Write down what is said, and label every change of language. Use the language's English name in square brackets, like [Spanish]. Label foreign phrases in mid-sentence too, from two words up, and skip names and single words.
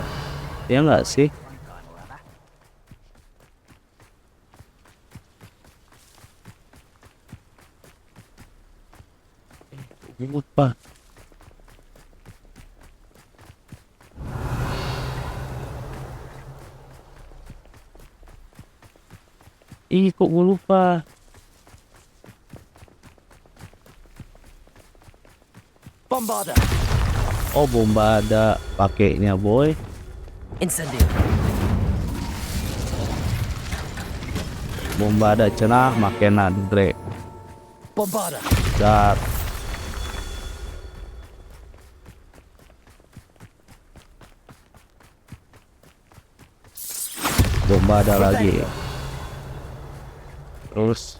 [Indonesian] Ya enggak sih? Lupa. Ih, kok gue lupa. Bombarda. Oh, Bombarda pakainya, boy. Incendio. [Sundanese] Bombarda cenah makena Drake. [Indonesian] Bombarda. Dar. Bombarda lagi. Terus